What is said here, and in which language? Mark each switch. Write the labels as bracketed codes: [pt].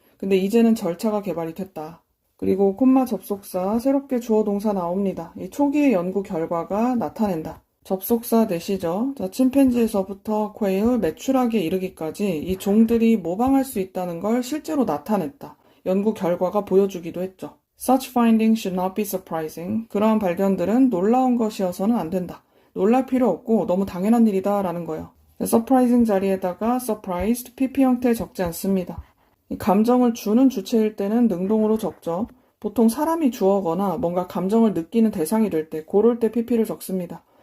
[ko] 근데 이제는 절차가 개발이 됐다. 그리고 콤마 접속사 새롭게 주어 동사 나옵니다. 이 초기의 연구 결과가 나타낸다. 접속사 넷이죠. 자, 침팬지에서부터 퀘일, 메추라기에 이르기까지 이 종들이 모방할 수 있다는 걸 실제로 나타냈다. 연구 결과가 보여주기도 했죠. [en] Such findings should not be surprising. [ko] 그러한 발견들은 놀라운 것이어서는 안 된다. 놀랄 필요 없고 너무 당연한 일이다 라는 거예요. surprising 자리에다가 surprised, pp 형태에 적지 않습니다. 이 감정을 주는 주체일 때는 능동으로 적죠. 보통 사람이 주어거나 뭔가 감정을 느끼는 대상이 될 때, 그럴 때 pp를 적습니다.